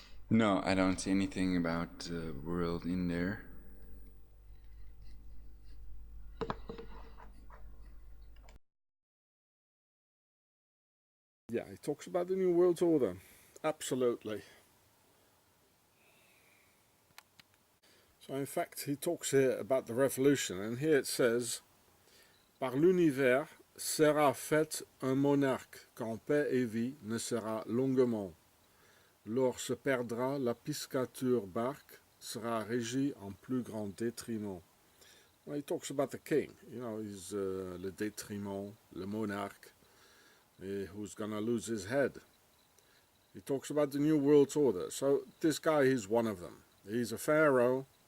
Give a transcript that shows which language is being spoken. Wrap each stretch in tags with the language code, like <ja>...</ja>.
<en>No, I don't see anything about the world in there. Yeah, he talks about the new world order. Absolutely. So in fact, he talks here about the revolution, and here it says,</en> <fr>par l'univers sera fait un monarque, qu'en paix et vie ne sera longuement. Lors se perdra la piscature barque, sera régie en plus grand détriment.</fr> <en>Well, he talks about the king, you know, he's le détriment, le monarque, who's gonna lose his head. He talks about the new world order. So this guy is one of them. He's a pharaoh.</en>